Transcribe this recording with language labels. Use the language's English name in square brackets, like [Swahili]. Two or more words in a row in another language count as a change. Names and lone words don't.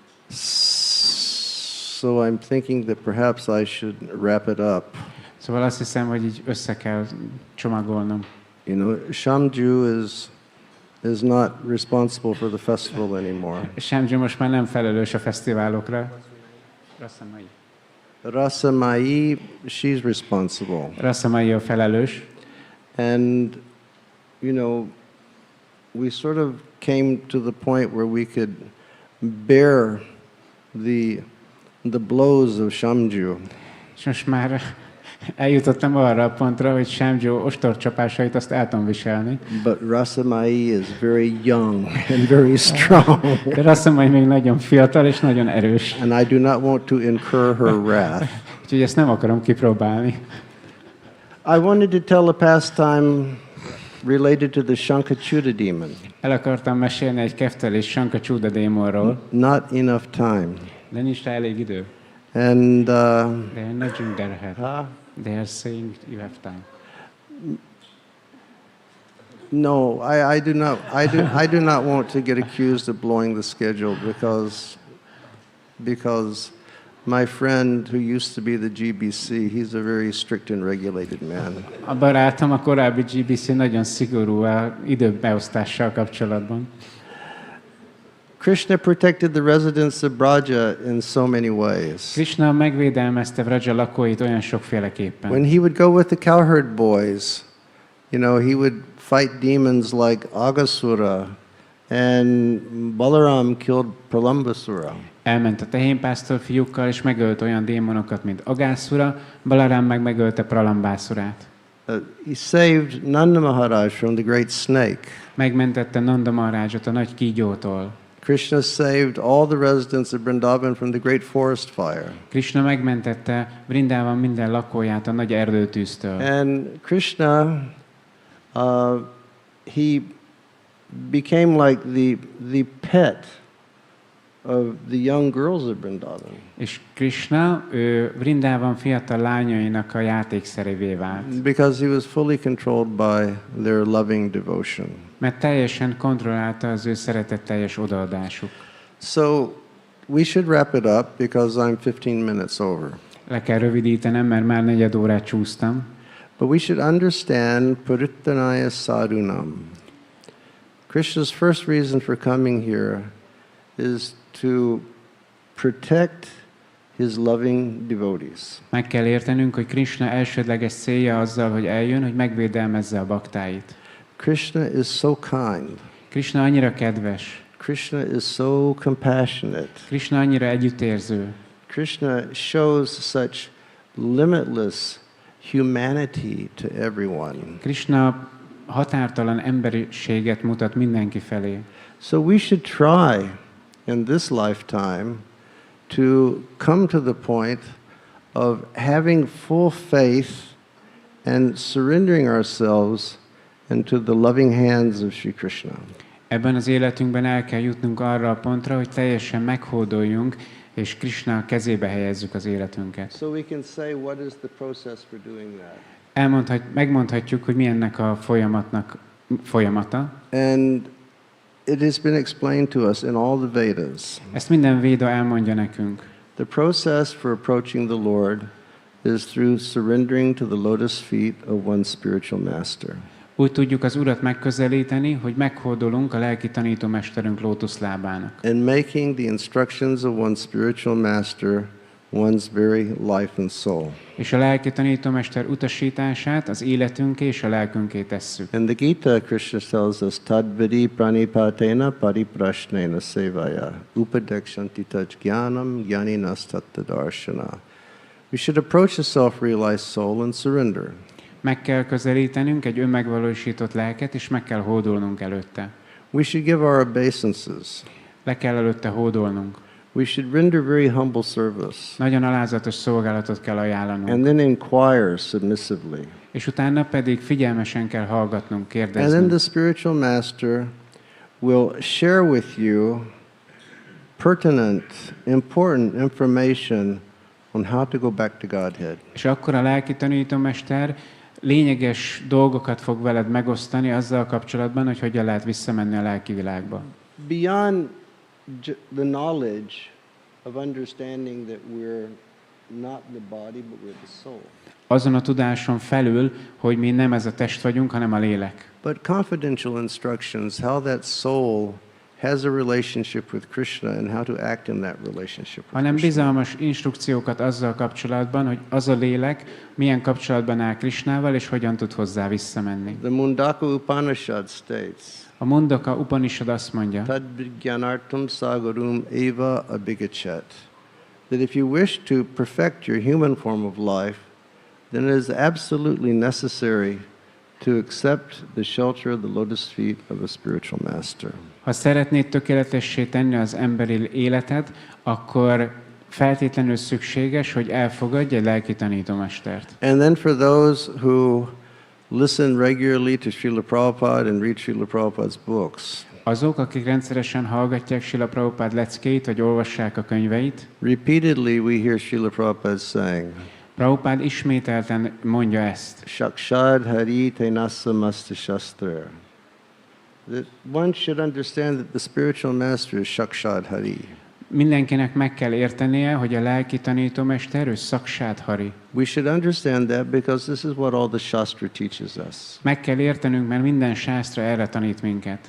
[English] So I'm thinking that perhaps I should wrap it up. [Hungarian] Szóval azt hiszem, hogy így össze kell csomagolnom. [English] You know, Shamju is not responsible for the festival anymore. [Hungarian] Shamju most már nem felelős a fesztiválokra. [English] Rasamai. Rasamai, she's responsible. [Hungarian] Rasamai a felelős. [English] And, you know, we sort of came to the point where we could bear the blows of Shamju. [Hungarian] És most már eljutottam arra a pontra, hogy Shamju ostorcsapásait azt el tudom viselni. [English] But Rasamai is very young and very strong. [Hungarian] De Rasamai még nagyon fiatal és nagyon erős. [English] And I do not want to incur her wrath. [Hungarian] Úgyhogy ezt nem akarom kipróbálni. [English] I wanted to tell a pastime related to the Shankachuda demon. [Hungarian] El akartam mesélni egy Keftel és Shankachuda démonról, [English] Not enough time. [Hungarian] de nincs rá elég idő. [English] And They are nudging their head. They are saying you have time. no, I do not want to get accused of blowing the schedule because my friend who used to be the GBC, he's a very strict and regulated man. [Hungarian] A barátom, a korábbi GBC nagyon szigorú a időbeosztással kapcsolatban. [English] Krishna protected the residents of Vraja in so many ways. [Hungarian] Krishna megvédelmezte Vraja lakóit olyan sokféleképpen. [English] When he would go with the cowherd boys, you know, he would fight demons like Agasura, and Balaram killed Pralambasura. [Hungarian] Elment a tehénpásztor fiúkkal, és megölt olyan démonokat, mint Agászura, Balaram meg megölte Pralambászurát. [English] He saved Nanda Maharaj from the great snake. [Hungarian] Megmentette Nanda Maharajot a nagy kígyótól. [English] Krishna saved all the residents of Vrindavan from the great forest fire. [Hungarian] Krishna megmentette Vrindában minden lakóját a nagy erdőtűztől. [English] And Krishna, he became like the pet of the young girls of Vrindavan. [Hungarian] És Krishna, ő Vrindában fiatal lányainak a játékszerévé vált. [English] Because he was fully controlled by their loving devotion. [Hungarian] Mert teljesen kontrollálta az ő szeretetteljes odaadásuk. [English] So we should wrap it up because I'm 15 minutes over. [Hungarian] Le kell rövidítenem, mert már 4 órát csúsztam. [English] But we should understand [Sanskrit] परित्राणाय साधूनाम्. [English] Krishna's first reason for coming here is to protect his loving devotees. [Hungarian] Meg kell értenünk, hogy Krishna elsődleges célja azzal, hogy eljön, hogy megvédelmezze a baktáit. [English] Krishna is so kind. [Hungarian] Krishna annyira kedves. [English] Krishna is so compassionate. [Hungarian] Krishna annyira együttérző. [English] Krishna shows such limitless humanity to everyone. [Hungarian] Krishna határtalan emberiséget mutat mindenki felé. [English] So we should try in this lifetime to come to the point of having full faith and surrendering ourselves into the loving hands of Sri Krishna. [Hungarian] Ebben az életünkben el kell jutnunk arra a pontra, hogy teljesen meghódoljunk, és Krishna kezébe helyezzük az életünket. [English] So we can say, what is the process for doing that? [Hungarian] Megmondhatjuk, hogy mi ennek a folyamatnak folyamata. [English] And it has been explained to us in all the Vedas. [Hungarian] Ezt minden véda elmondja nekünk. [English] The process for approaching the Lord is through surrendering to the lotus feet of one's spiritual master. [Hungarian] Úgy tudjuk az Urat megközelíteni, hogy meghódolunk a lelki tanítómesterünk lótuszlábának. [English] And making the instructions of one's spiritual master one's very life and soul. [Hungarian] És a lelki tanítómester utasítását az életünké és a lelkünké tesszük. [English] In the Gita, Krishna tells us, [Sanskrit] तद्विदि प्रणिपातेन परिप्रश्नेन सेवया उपदेक्षन्ति तज् ज्ञानम् ज्ञानिनस् तत्तदर्शन. [English] We should approach a self-realized soul and surrender. [Hungarian] Meg kell közelítenünk egy önmegvalósított lelket, és meg kell hódolnunk előtte. [English] We should give our obeisances. [Hungarian] Le kell előtte hódolnunk. [English] We should render very humble service. [Hungarian] Nagyon alázatos szolgálatot kell ajánlanunk. [English] And then inquire submissively. [Hungarian] És utána pedig figyelmesen kell hallgatnunk, [English] And then [Hungarian] kérdeznünk. [English] the spiritual master will share with you pertinent, important information on how to go back to Godhead. [Hungarian] És akkor a lelki tanítómester lényeges dolgokat fog veled megosztani azzal kapcsolatban, hogy hogyan lehet visszamenni a lelki világba. [English] Beyond the knowledge of understanding that we're not the body, but we're the soul. [Hungarian] Azon a tudáson felül, hogy mi nem ez a test vagyunk, hanem a lélek. [English] But confidential instructions, how that soul has a relationship with Krishna and how to act in that relationship with [Hungarian] Hanem [English] Krishna. [Hungarian] bizalmas instrukciókat azzal kapcsolatban, hogy az a lélek milyen kapcsolatban áll Krishnával, és hogyan tud hozzá visszamenni. [English] The Mundaka Upanishad states, [Hungarian] A Mundaka Upanishad azt mondja, [Sanskrit] तद् विज्ञानार्थम् सगुरुम् एव अभिगच्छेत्, [English] that if you wish to perfect your human form of life, then it is absolutely necessary to accept the shelter of the lotus feet of a spiritual master. [Hungarian] ha szeretnéd tökéletessé tenni az emberi életed, akkor feltétlenül szükséges, hogy elfogadj egy lelki tanítómestert. [English] And then for those who listen regularly to Srila Prabhupada and read Srila Prabhupada's books, [Hungarian] Azok, akik rendszeresen hallgatják Srila Prabhupád leckéit, vagy olvassák a könyveit, [English] repeatedly we hear Srila Prabhupada saying, [Hungarian] Prabhupád ismételten mondja ezt. [Sanskrit] साक्षाद् हरि तेनस मस्त शास्त्र. [English] That one should understand that the spiritual master is [Sanskrit] साक्षाद् हरि. [Hungarian] Mindenkinek meg kell értenie, hogy a lelki tanítómester, ő [Sanskrit] साक्षात् हरि. [English] We should understand that because this is what all the Shastra teaches us. [Hungarian] Meg kell értenünk, mert minden sásztra erre tanít minket.